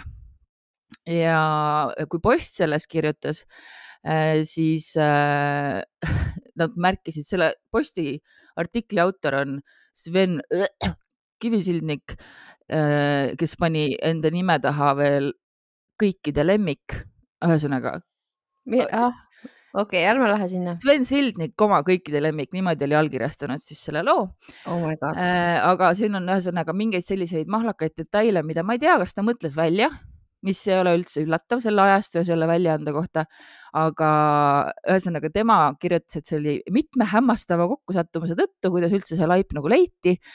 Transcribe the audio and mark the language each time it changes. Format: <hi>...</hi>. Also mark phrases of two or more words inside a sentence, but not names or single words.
<et>Ja kui Post sellest kirjutas, siis nad märkisid, selle Posti artikli autor on Sven Kivisildnik, kes pani enda nime taha veel kõikide lemmik, ühesõnaga. Okei, ärme lähe sinna. Sven Sildnik, kõikide lemmik, niimoodi oli allkirjastanud siis selle loo.</et> <en>Oh my God.</en> <et>Aga siin on ühesõnaga mingeid selliseid mahlakaid detaile, mida ma ei tea, kas ta mõtles välja, mis ei ole üldse üllatav selle ajastu ja selle väljaande kohta, aga ühesõnaga tema kirjutas, et see oli mitme hämmastava kokkusattumuse tõttu, kuidas üldse see laip nagu leiti.</et>